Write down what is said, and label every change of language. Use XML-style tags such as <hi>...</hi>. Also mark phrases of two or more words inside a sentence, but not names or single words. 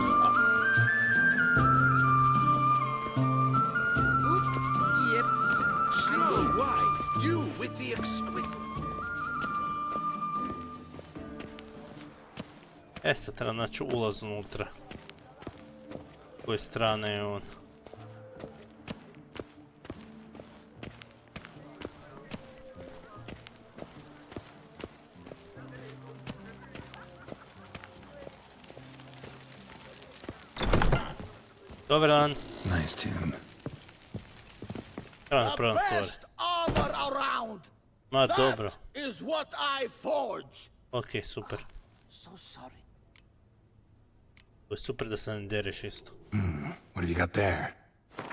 <en>Yep. Snow White, you with the exquisite...</en> <sr>Sad treba naći ulaz unutra. S koje strane je on. Dobar dan.</sr> <en>Nice tune.</en> <sr>Treba napravim stvari. Ma dobro. Ok, super. To je super da se ne dereš isto.</sr> <en>What have you got there?</en>